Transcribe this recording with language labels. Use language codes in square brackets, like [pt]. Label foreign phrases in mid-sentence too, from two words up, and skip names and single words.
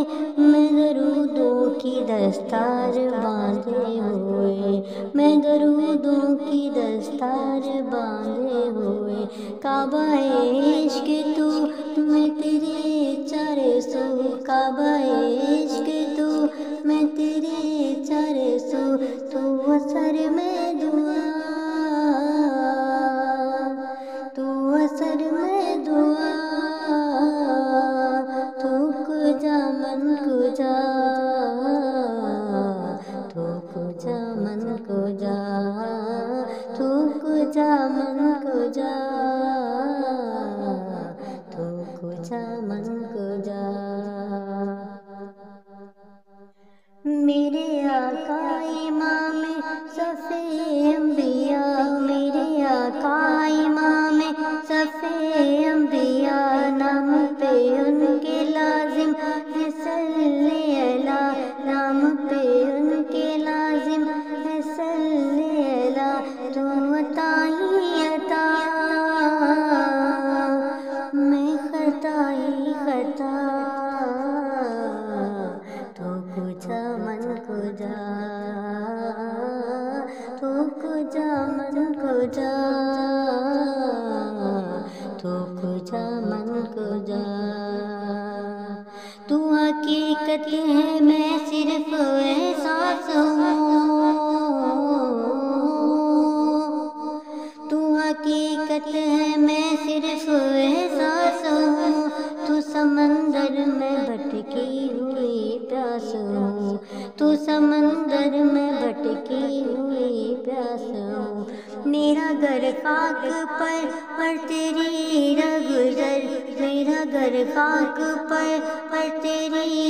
[ur] میں درودوں کی دستار باندھے ہوئے، میں درودوں کی دستار باندھے ہوئے، کعبہ عشق تو میں تیرے چارے سو، کعبہ عشق تو میں تیرے چارے سو، تو اثر میں دعا، تو اثر میں دعا، [fa] تو کجا من کجا، تو کجا من کجا، تو کجا من کجا، تو کجا من کجا۔ [ur] میرے آقا امام صف انبیاء، میرے آقا امام صف انبیاء، نام پہ ان کے لازم ہے [ar] صلی اللہ، [ur] نام پہ ان کے لازم ہے [ar] صلی اللہ، [ur] تو عطا ہی عطا، میں خطا ہی خطا، [fa] تو کجا من کجا، تو کجا من کجا، تو کجا من کجا۔ [ur] تو حقیقت ہے میں صرف احساس ہوں، تو حقیقت ہے میں صرف احساس ہوں، تو سمندر میں بھٹکی ہوئی پیاس ہوں، تو سمندر میں بھٹکی ہوئی پیاس ہوں، میرا گھر خاک پر اور تیری راہ گزر، میرا گھر خاک پر اور تیری